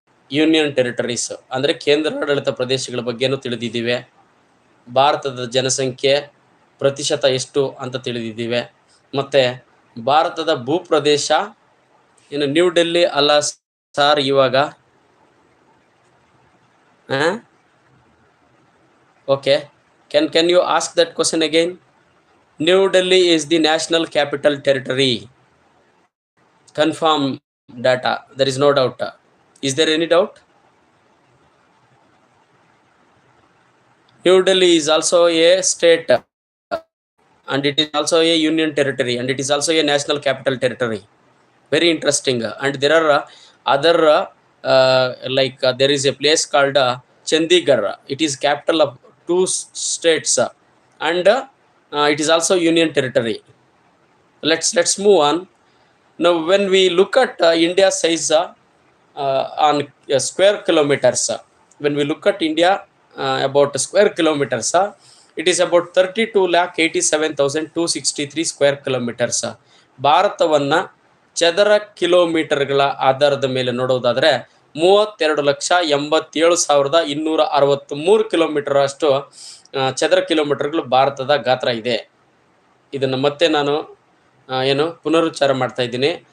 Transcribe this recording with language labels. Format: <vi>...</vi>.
<kn>Union territories ಅಂದರೆ ಕೇಂದ್ರಾಡಳಿತ ಪ್ರದೇಶಗಳ ಬಗ್ಗೆನೂ ತಿಳಿದಿದ್ದೀವಿ. ಭಾರತದ ಜನಸಂಖ್ಯೆ ಪ್ರತಿಶತ ಎಷ್ಟು ಅಂತ ತಿಳಿದಿದ್ದೀವಿ. ಮತ್ತು ಭಾರತದ ಭೂಪ್ರದೇಶ ಇನ್ನು ನ್ಯೂ ಡೆಲ್ಲಿ ಅಲ್ಲ ಸಾರ್ ಇವಾಗ.</kn> <en>Okay, can you ask that question again? New Delhi is the national capital territory. Confirm data. There is no doubt. Is there any doubt? New Delhi is also a state, and it is also a union territory, and it is also a national capital territory. Very interesting. And there are other there is a place called Chandigarh. It is capital of 2 states, and it is also union territory. Let's move on. Now when we look at India's size on square kilometers, when we look at India about square kilometers, it is about 32,87,263 square kilometers.</en> <kn>ಭಾರತವನ್ನು ಚದರ ಕಿಲೋಮೀಟರ್ಗಳ ಆಧಾರದ ಮೇಲೆ ನೋಡೋದಾದರೆ 32,87,263 kilometre ಅಷ್ಟು ಚದರ ಕಿಲೋಮೀಟರ್ಗಳು ಭಾರತದ ಗಾತ್ರ ಇದೆ. ಇದನ್ನು ಮತ್ತೆ ನಾನು ಪುನರುಚ್ಚಾರ ಮಾಡ್ತಾ ಇದ್ದೀನಿ.</kn>